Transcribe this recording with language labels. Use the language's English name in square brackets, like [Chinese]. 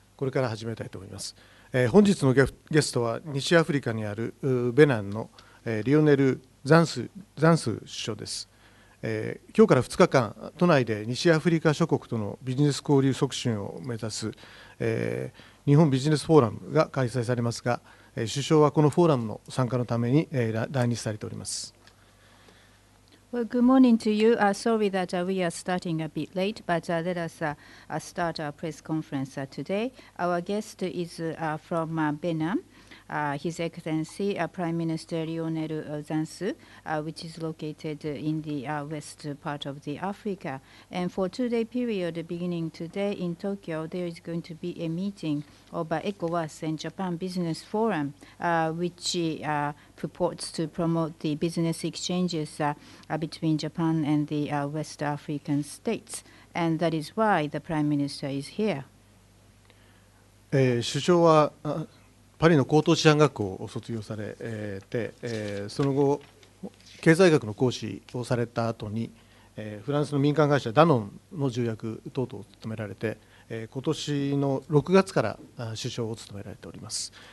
[Japanese] これから始めたいと思います。本日のゲストは西アフリカにあるベナンのリオネル・ザンスー首相です。今日から2日間、都内で西アフリカ諸国とのビジネス交流促進を目指す、日本ビジネスフォーラムが開催されますが、首相はこのフォーラムの参加のために来日されております。 [English] Well, good morning to you. Sorry that we are starting a bit late, but let us start our press conference today. Our guest is from Benin. His Excellency Prime Minister Lionel Zinsou, which is located in the west part of the Africa. And for 2-day period, beginning today in Tokyo, there is going to be a meeting of ECOWAS and Japan Business Forum, which purports to promote the business exchanges between Japan and the West African states. And that is why the Prime Minister is here. [Japanese] 首相はパリの高等師範学校を卒業されて、その後経済学の講師をされた後に、フランスの民間会社ダノンの重役等々を務められて、今年の6月から首相を務められております。